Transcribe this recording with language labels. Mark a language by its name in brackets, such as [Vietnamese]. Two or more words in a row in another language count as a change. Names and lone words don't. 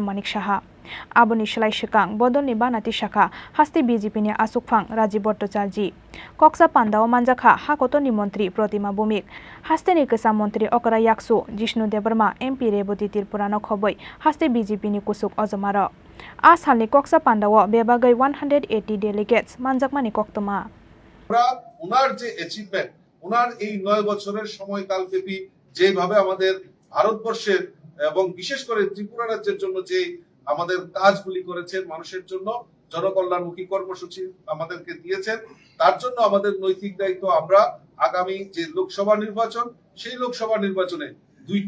[Kok Borok] Manik Shah Aboni Shlai Shikang Bodol ni Banati Shaka Haste BJP ni Achuk Fang Rajiv Bhattacharjee Kokcha Pandao Manjakha Hakoto ni Montri Protima Bumik Haste ni Kesa Montri Okra Yaksu Jishnu Debarma MP Reboti Tripura no Khoboi Haste BJP ni Kusuk Ozomaro Asal ni Kokcha Pandao bebagai 180 delegates Manjakmani Koktoma [Bangla] উনার যে অ্যাচিভমেন্ট উনার এই 9 বছরের সময়কাল ব্যাপী যেভাবে আমাদের ভারতবর্ষের এবং বিশেষ করে ত্রিপুরা রাজ্যের জন্য যে আমাদের কাজগুলি করেছেন মানুষের জন্য জনকল্যাণমুখী কর্মসূচি আমাদেরকে দিয়েছেন তার জন্য আমাদের নৈতিক দায়িত্ব আমরা আগামী যে লোকসভা নির্বাচন সেই লোকসভা নির্বাচনে 2টি